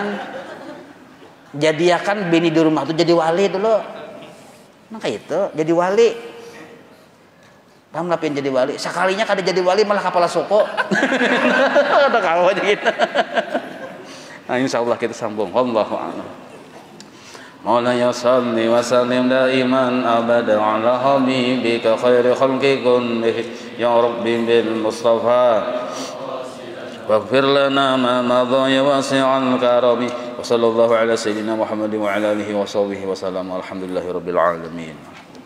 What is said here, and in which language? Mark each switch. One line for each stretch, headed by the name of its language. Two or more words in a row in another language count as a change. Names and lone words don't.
Banjar: Jadiakan bini di rumah tuh jadi wali dulu. Nah kayak itu, jadi wali. Paham lapin jadi wali? Sekalinya kada jadi wali malah kepala suku. Ada kau aja gitu. Nah insyaallah kita sambung.
Arabic: والله أعلم. مولاي صل وسلم دائما أبدا على حبيبك خير الخلق كله يا رب بالمصطفى واغفر لنا ما مضى يا واسع الكرم وصلى الله على سيدنا محمد وعلى آله وصحبه وسلم الحمد لله رب العالمين.